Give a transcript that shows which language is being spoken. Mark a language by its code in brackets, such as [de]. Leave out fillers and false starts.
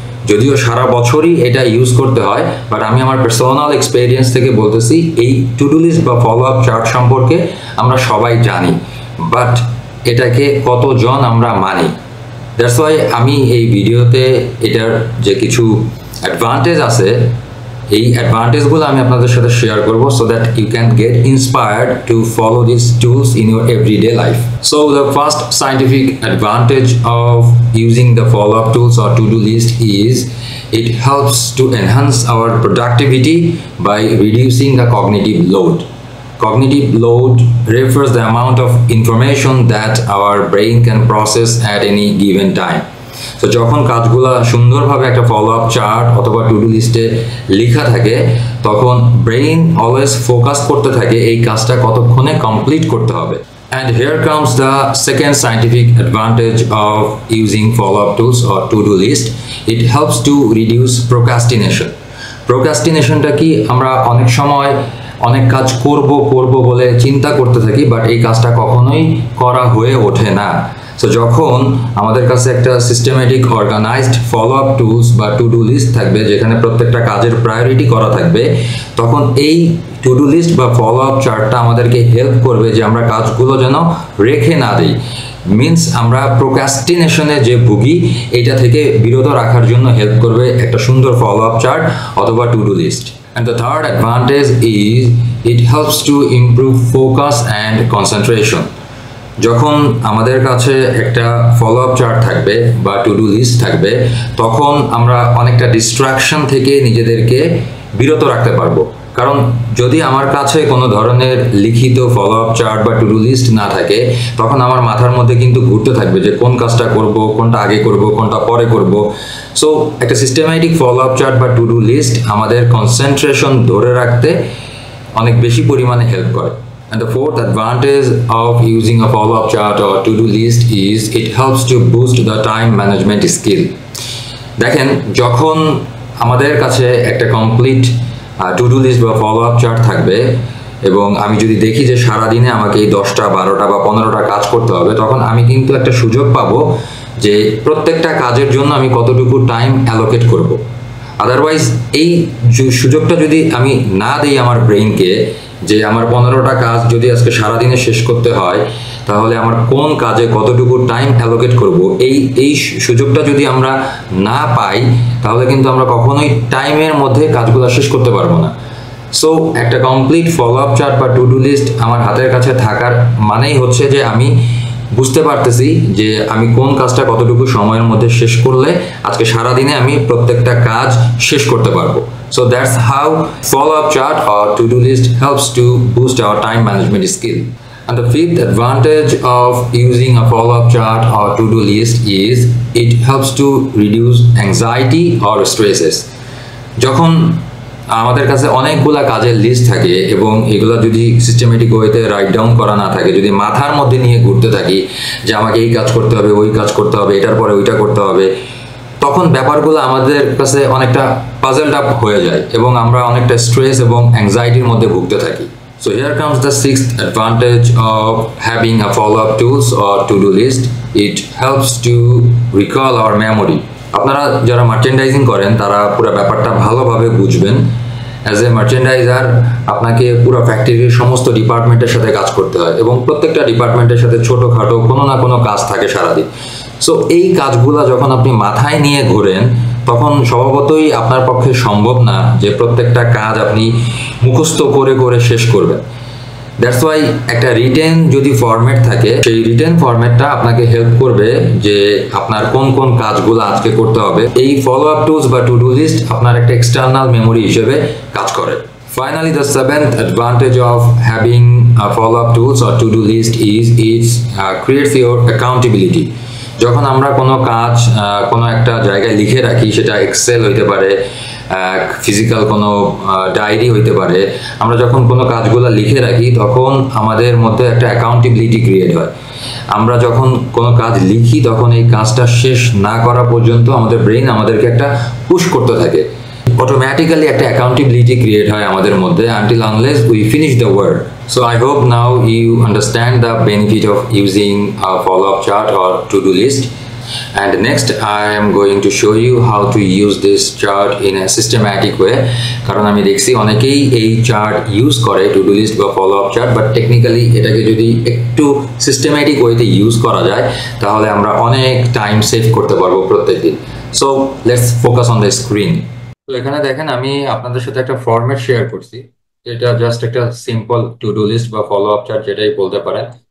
[bn] যদিও সারা বছরই এটা ইউজ করতে হয়, বাট আমি আমার পার্সোনাল এক্সপেরিয়েন্স থেকে বলতেছি এই টু ডু লিস্ট বা ফলো আপ চার্ট সম্পর্কে আমরা সবাই জানি, বাট এটাকে কতজন আমরা মানি। দ্যাটস ওয়াই আমি এই ভিডিওতে এটার যে কিছু অ্যাডভান্টেজ আছে এই অ্যাডভান্টেজগুলো আমি আপনাদের সাথে শেয়ার করব [en] so that you can get inspired to follow these tools in your everyday life. So the first scientific advantage of using the follow-up tools or to-do list is it helps to enhance our productivity by reducing the cognitive load. Cognitive load refers the amount of information that our brain can process at any given time. [bn] তো যখন কাজগুলো সুন্দরভাবে একটা follow up chart অথবা to do লিস্টে লেখা থাকে তখন ব্রেইন অলওয়েজ ফোকাস করতে থাকে এই কাজটা কতক্ষণে কমপ্লিট করতে হবে। [en] And here comes the second scientific advantage of using follow-up tools or to-do list. It helps to reduce procrastination. [bn] Procrastinationটা কি, আমরা অনেক সময় অনেক কাজ করব বলে চিন্তা করতে থাকি, বাট এই কাজটা কখনোই করা হয়ে ওঠে না। সো যখন আমাদের কাছে একটা systematic organised follow up tools বা টু ডু লিস্ট থাকবে যেখানে প্রত্যেকটা কাজের প্রায়োরিটি করা থাকবে, তখন এই টু ডু লিস্ট বা ফলো আপ চার্টটা আমাদেরকে হেল্প করবে যে আমরা কাজগুলো যেন রেখে না দিই। মিনস আমরা প্রোক্রাস্টিনেশনে যে ভুগি এটা থেকে বিরত রাখার জন্য হেল্প করবে একটা সুন্দর ফলো আপ চার্ট অথবা to do list. [en] And the third advantage is it helps to improve focus and concentration. [bn] যখন আমাদের কাছে একটা ফলো আপ চার্ট থাকবে বা টু ডু লিস্ট থাকবে তখন আমরা অনেকটা ডিস্ট্রাকশন থেকে নিজেদেরকে বিরত রাখতে পারবো। কারণ যদি আমার কাছে কোনো ধরনের লিখিত ফলো আপ চার্ট বা টু ডু লিস্ট না থাকে তখন আমার মাথার মধ্যে কিন্তু ঘুরতে থাকবে যে কোন কাজটা করব, কোনটা আগে করব, কোনটা পরে করব। সো একটা সিস্টেমেটিক ফলো আপ চার্ট বা টু ডু লিস্ট আমাদের কনসেন্ট্রেশন ধরে রাখতে অনেক বেশি পরিমাণে হেল্প করে। [en] And the fourth advantage of using a follow-up chart or to-do list is it helps to boost the time management skill. [bn] দেখেন, যখন আমাদের কাছে একটা কমপ্লিট to-do list বা follow-up chart থাকবে এবং আমি যদি দেখি যে সারা দিনে আমাকে এই 10টা 12টা বা 15টা কাজ করতে হবে, তখন আমি কিন্তু একটা সুযোগ পাবো যে প্রত্যেকটা কাজের জন্য আমি কতটুকু টাইম অ্যালোকেট করব। আদারওয়াইজ এই সুযোগটা যদি আমি না দিই আমার ব্রেইনকে যে আমার 15টা কাজ যদি আজকে সারাদিনে শেষ করতে হয় তাহলে আমার কোন কাজে কতটুকু টাইম অ্যালোকেট করব, এই সুযোগটা যদি আমরা না পাই তাহলে কিন্তু আমরা কখনোই টাইমের মধ্যে কাজগুলো শেষ করতে পারবো না। সো একটা কমপ্লিট ফলো আপ চার্ট বা টু ডু লিস্ট আমার হাতের কাছে থাকার মানেই হচ্ছে যে আমি বুঝতে পারতেছি যে আমি কোন কাজটা কতটুকু সময়ের মধ্যে শেষ করলে আজকে সারা দিনে আমি প্রত্যেকটা কাজ শেষ করতে পারবো। [en] So that's how follow-up chart or to-do list helps to boost our time management skill. And the fifth advantage of using a follow-up chart or to-do list is it helps to reduce anxiety or stresses. [bn] যখন আমাদের কাছে অনেকগুলা কাজের list থাকে এবং এগুলা যদি systematic ওয়েতে রাইট ডাউন করা না থাকে, যদি মাথার মধ্যে নিয়ে ঘুরতে থাকি যে আমাকে এই কাজ করতে হবে, ওই কাজ করতে হবে, এটার পরে ওইটা করতে হবে, তখন ব্যাপারগুলো আমাদের কাছে অনেকটা পাজলড আপ হয়ে যায় এবং আমরা অনেকটা স্ট্রেস এবং অ্যাংজাইটির মধ্যে ভুগতে থাকি। [en] So here comes the sixth advantage of having a follow-up tools or to-do list. It helps to recall our memory. [bn] আপনারা যারা মার্চেন্ডাইজিং করেন তারা পুরো ব্যাপারটা ভালোভাবে বুঝবেন। অ্যাজ এ মার্চেন্ডাইজার আপনাকে পুরো ফ্যাক্টরির সমস্ত ডিপার্টমেন্টের সাথে কাজ করতে হয় এবং প্রত্যেকটা ডিপার্টমেন্টের সাথে ছোটোখাটো কোনো না কোনো কাজ থাকে সারাদিন। সো এই কাজগুলো যখন আপনি মাথায় নিয়ে ঘোরেন তখন স্বভাবতই আপনার পক্ষে সম্ভব না যে প্রত্যেকটা কাজ আপনি মুখস্থ করে করে শেষ করবেন। দ্যাটস ওয়াই একটা রিটেন যদি ফরম্যাট থাকে, সেই রিটেন ফরম্যাটটা আপনাকে হেল্প করবে যে আপনার কোন কোন কাজগুলো আজকে করতে হবে। এই ফলো আপ টুলস বা টু ডু লিস্ট আপনার একটা এক্সটার্নাল মেমোরি হিসেবে কাজ করে। [en] Finally, the seventh advantage of having a follow-up tools or to-do list is it creates your accountability. [bn] যখন আমরা কোনো কাজ কোনো একটা জায়গায় লিখে রাখি, সেটা এক্সেল হইতে পারে, ফিজিক্যাল কোনো ডায়েরি হইতে পারে, আমরা যখন কোনো কাজগুলো লিখে রাখি তখন আমাদের মধ্যে একটা অ্যাকাউন্টেবিলিটি ক্রিয়েট হয়। আমরা যখন কোনো কাজ লিখি তখন এই কাজটা শেষ না করা পর্যন্ত আমাদের ব্রেইন আমাদেরকে একটা পুশ করতে থাকে, অটোমেটিক্যালি একটা অ্যাকাউন্টেবিলিটি ক্রিয়েট হয় আমাদের মধ্যে [en] until unless we finish the work. So I hope now you understand the benefit of using a follow-up chart or to-do list. And next I am going to show you how to use this chart in a systematic way. [bn] কারণ আমি দেখছি অনেকেই এই chart use করে to do list বা follow up chart, but technically এটাকে যদি একটু সিস্টেম্যাটিক ওয়েতে ইউজ করা যায় তাহলে আমরা অনেক টাইম সেভ করতে পারবো প্রত্যেকদিন। [en] So let's focus on the screen. [bn] তো এখানে দেখেন আমি আপনাদের সাথে একটা ফরম্যাট শেয়ার করছি, এটা জাস্ট একটা সিম্পল টু ডু লিস্ট বা ফলো আপ চার্ট যেটাই বলতে পারেন।